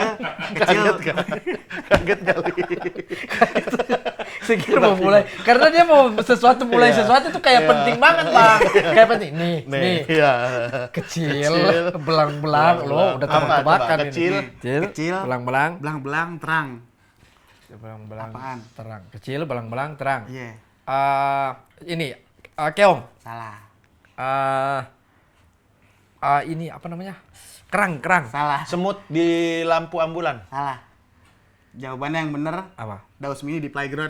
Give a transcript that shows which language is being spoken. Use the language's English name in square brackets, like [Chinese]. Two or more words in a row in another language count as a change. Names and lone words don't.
[Indonesian] Kaget kan? Kaget kali. Saya kira mau mulai karena dia mau sesuatu mulai Iya. sesuatu itu kayak Iya. penting banget, Bang. Kayak penting. Nih. Iya. Kecil, belang-belang lo udah Apa, tebak-tebakan coba? ini. Kecil. Kecil. belang-belang, belang-belang terang. belang-belang Apaan? terang. Kecil, belang-belang terang. Iya, Ini keong. salah. Ini apa namanya? Kerang. Salah. Semut di lampu ambulan. Salah. Jawabannya yang bener, Apa? Daus Mini di playground.